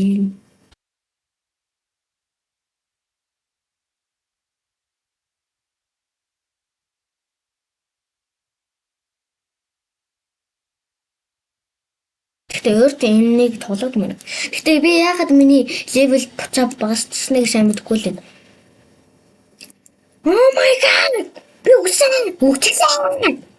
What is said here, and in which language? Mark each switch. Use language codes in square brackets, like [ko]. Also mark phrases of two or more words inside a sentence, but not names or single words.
[mn] Гэхдээ өөртөө энэнийг тоглоод мөн. Гэхдээ би яагаад миний левел буцаа багасчихсныг сайн мэдэхгүй л байна. [en] Oh my god. [mn] Би үгсэн.